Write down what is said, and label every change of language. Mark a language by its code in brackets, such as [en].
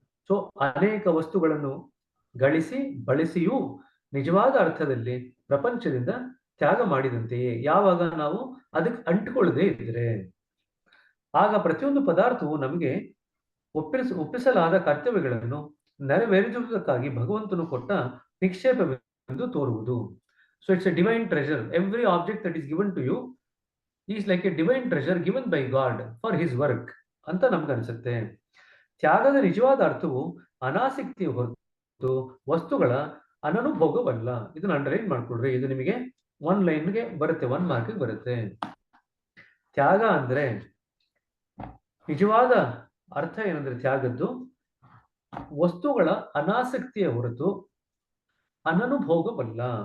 [kn] So ಅನೇಕ ವಸ್ತುಗಳನ್ನು ಗಳಿಸಿ ಬಳಸಿಯೂ ನಿಜವಾದ ಅರ್ಥದಲ್ಲಿ ಪ್ರಪಂಚದಿಂದ ತ್ಯಾಗ ಮಾಡಿದಂತೆಯೇ. ಯಾವಾಗ ನಾವು ಅದಕ್ಕೆ ಅಂಟಿಕೊಳ್ಳದೆ ಇದ್ರೆ ಆಗ ಪ್ರತಿಯೊಂದು ಪದಾರ್ಥವು ನಮಗೆ ಒಪ್ಪಿಸಲಾದ ಕರ್ತವ್ಯಗಳನ್ನು ನೆರವೇರಿಸುವುದಕ್ಕಾಗಿ ಭಗವಂತನು ಕೊಟ್ಟ ನಿಕ್ಷೇಪವೆಂದು ತೋರುವುದು. [en] So it's a divine treasure. Every object that is given to you is like a divine treasure given by God for his work [kn] ಅಂತ ನಮ್ಗನ್ಸುತ್ತೆ. ತ್ಯಾಗದ ನಿಜವಾದ ಅರ್ಥವು ಅನಾಸಕ್ತಿಯ ಹೊರತು ವಸ್ತುಗಳ ಅನನುಭೋಗವಲ್ಲ. ಇದನ್ನ ಅಂಡರ್ಲೈನ್ ಮಾಡ್ಕೊಡ್ರಿ. ಇದು ನಿಮಗೆ 1 ಲೈನ್ಗೆ ಬರುತ್ತೆ, 1 ಮಾರ್ಕ್ಗೆ ಬರುತ್ತೆ. ತ್ಯಾಗ ಅಂದ್ರೆ ನಿಜವಾದ ಅರ್ಥ ಏನಂದ್ರೆ ತ್ಯಾಗದ್ದು ವಸ್ತುಗಳ ಅನಾಸಕ್ತಿಯ ಹೊರತು ಅನನುಭೋಗವಲ್ಲ.